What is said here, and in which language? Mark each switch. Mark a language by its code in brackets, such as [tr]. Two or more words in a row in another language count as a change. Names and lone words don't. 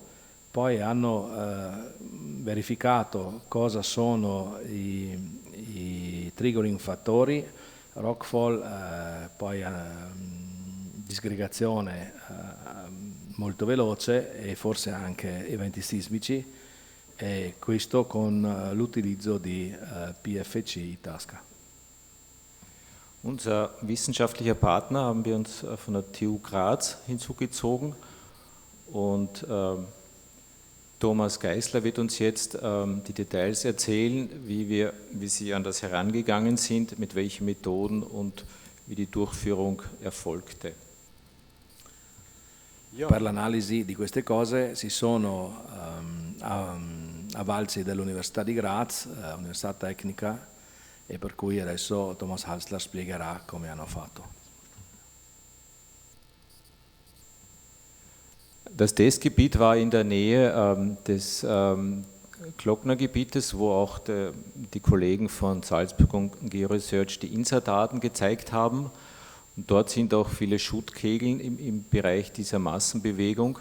[it] Poi hanno verificato cosa sono i triggering fattori, rockfall, poi disgregazione molto veloce e forse anche eventi sismici, e questo con l'utilizzo di PFC Itasca. [de] Unser wissenschaftlicher Partner haben wir uns von der TU Graz hinzugezogen, und Thomas Geisler wird uns jetzt die Details erzählen, wie Sie an das herangegangen sind, mit welchen Methoden und wie die Durchführung erfolgte. [it] Per l'analisi di queste cose si sono avvalsi dell'Università di Graz, Università Tecnica, e per cui adesso Thomas Halsler spiegherà come hanno fatto. [de] Das Testgebiet war in der Nähe des Glocknergebietes, wo auch die Kollegen von Salzburg und Georesearch die INSA-Daten gezeigt haben. Und dort sind auch viele Schuttkegel im Bereich dieser Massenbewegung.